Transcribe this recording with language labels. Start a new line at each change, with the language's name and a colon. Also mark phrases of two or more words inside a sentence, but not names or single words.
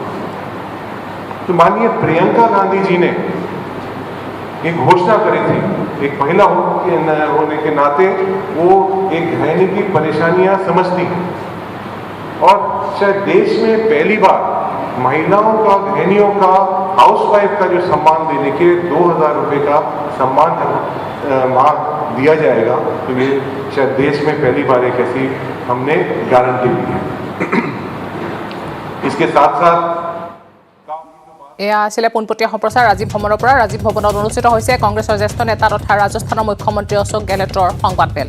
Hindi: तो माननीय प्रियंका गांधी जी ने एक घोषणा करी थी, एक महिला होने के नाते वो एक गृहिणी की परेशानियां समझती हैं, और शायद देश में पहली बार महिलाओं का, गृहिणियों का, हाउसवाइफ का जो सम्मान देने के 2000 रुपये का सम्मान वहाँ दिया जाएगा। तो ये शायद देश में पहली बार एक ऐसी हमने गारंटी दी है। इसके साथ साथ
Assamese: এয়া আছিলে পোনপটীয়া সম্প্ৰচাৰ ৰাজীৱ ভৱনৰ পৰা। ৰাজীৱ ভৱনত অনুষ্ঠিত হৈছে কংগ্ৰেছৰ জ্যেষ্ঠ নেতা তথা ৰাজস্থানৰ মুখ্যমন্ত্ৰী অশোক গেহলটৰ সংবাদমেল।